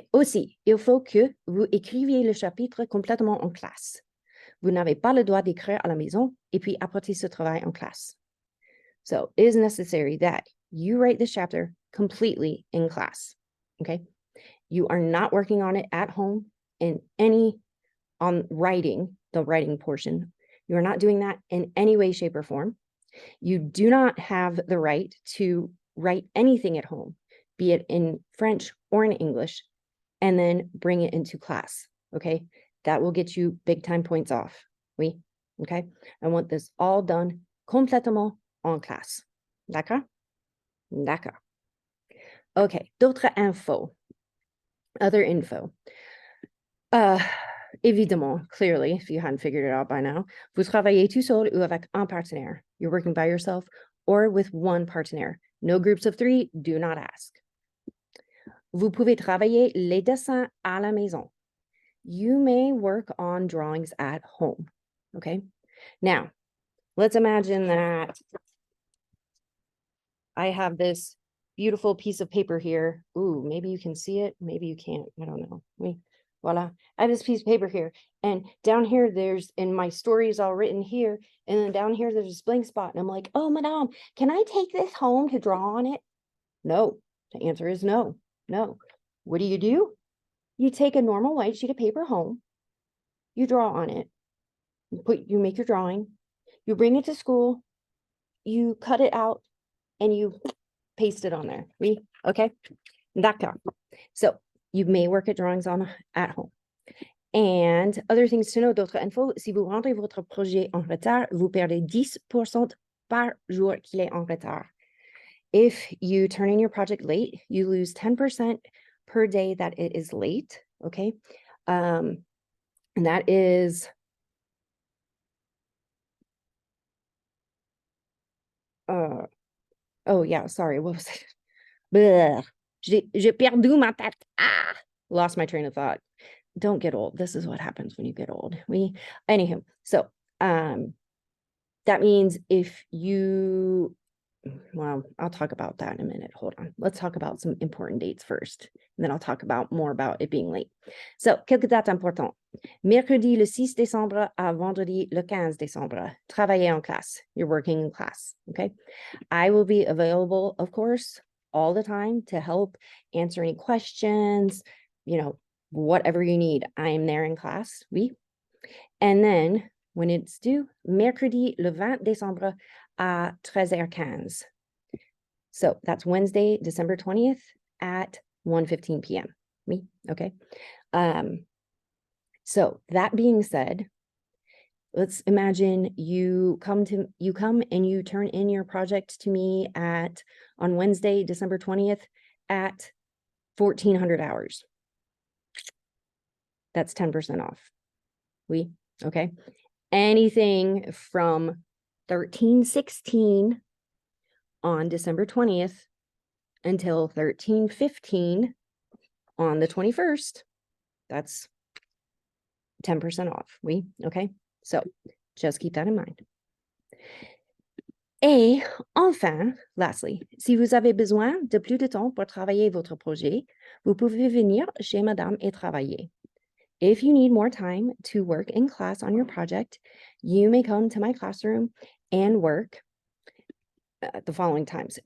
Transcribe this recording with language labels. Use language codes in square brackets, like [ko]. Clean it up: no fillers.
[fr] Aussi, il faut que vous écriviez le chapitre complètement en classe. Vous n'avez pas le droit d'écrire à la maison et puis apporter ce travail en classe. [en] So it is necessary that you write this chapter completely in class. Okay. You are not working on it at home on writing, the writing portion. You are not doing that in any way, shape, or form. You do not have the right to write anything at home, be it in French or in English, and then bring it into class, okay? That will get you big time points off, okay? I want this all done [fr] complètement en classe. D'accord? D'accord. [en] Okay, [fr] d'autres infos. [en] Other info. [fr] Évidemment, [en] clearly, if you hadn't figured it out by now, [fr] vous travaillez tout seul ou avec un partenaire. [en] You're working by yourself or with one partenaire. No groups of 3, do not ask. [fr] Vous pouvez travailler les dessins à la maison. [en] You may work on drawings at home, okay? Now, let's imagine that I have this beautiful piece of paper here. Ooh, maybe you can see it. Maybe you can't. I don't know. Voila. I have this piece of paper here. And down here, and my story is all written here. And then down here, there's this blank spot. And I'm like, oh, madame, can I take this home to draw on it? No. The answer is no. No. What do? You take a normal white sheet of paper home. You draw on it. You make your drawing. You bring it to school. You cut it out. And you paste it on there. Okay? D'accord. So you may work at drawings at home. And other things to know, [fr] d'autres infos, si vous rendez votre projet en retard, vous perdez 10% par jour qu'il est en retard. [en] If you turn in your project late, you lose 10% per day that it is late. okay? And that is, oh yeah, sorry, what was it? Bleh. [fr] J'ai perdu ma tête. [en] Ah, lost my train of thought. Don't get old. This is what happens when you get old. Anywho, so that means if you, well, I'll talk about that in a minute. Hold on. Let's talk about some important dates first. And then I'll talk about more about it being late. [fr] So, quelques dates importantes. Mercredi le 6 décembre à vendredi le 15 décembre. Travailler en classe. [en] You're working in class. Okay. I will be available, of course, all the time to help answer any questions, whatever you need. I am there in class. Oui. And then when it's due, [fr] mercredi le 20 décembre à 13h15. [en] So that's Wednesday, December 20th at 1:15 p.m. Me, okay. So that being said, let's imagine you come and you turn in your project to me on Wednesday, December 20th at 1,400 hours. That's 10% off. Okay. Anything from 13/16 on December 20th until 13/15 on the 21st, that's 10% off. Okay? So just keep that in mind. [fr] Et enfin, [en] lastly, [fr] si vous avez besoin de plus de temps pour travailler votre projet, vous pouvez venir chez Madame et travailler. [en] If you need more time to work in class on your project, you may come to my classroom and work the following times.